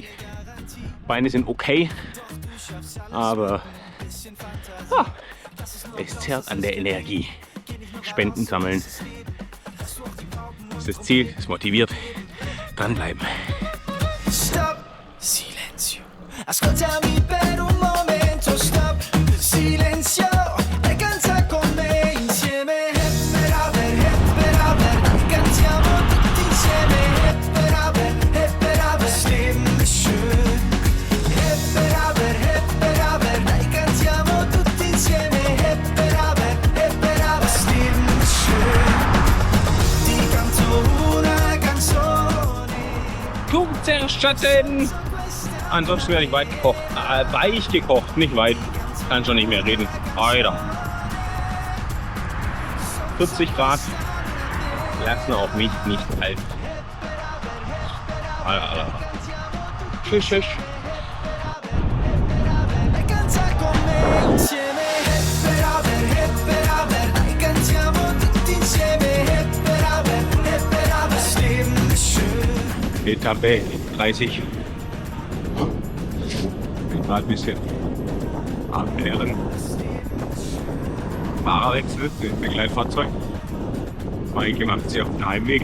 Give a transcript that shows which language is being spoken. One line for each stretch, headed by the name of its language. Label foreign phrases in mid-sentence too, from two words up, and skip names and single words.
German: Beine sind okay. Aber es zerrt an der Energie. Spenden sammeln. Das ist das Ziel, es motiviert. Dranbleiben.
Italian: Ascoltami per un momento, stop, silenzio e canta con me insieme. Dai, cantiamo tutti insieme.
German: Das Leben ist schön.
Italian: Dai, cantiamo tutti insieme.
German: Das Leben ist schön.
Italian: Ti canto una canzone.
German: Kuchenzerstatten! Ansonsten werde ich weit gekocht. Weich gekocht, nicht weit. Kann schon nicht mehr reden. Alter. 40 Grad lassen auch mich nicht kalt. Alter. Tschüss, tschüss.
Italian: Canta con me insieme. Dai, cantiamo tutti insieme.
German: Das Leben ist schön. Etappe 30. Gerade ein bisschen abwehren. Fahrerwechsel, mit Begleitfahrzeug. Maike macht sie auf dem Heimweg.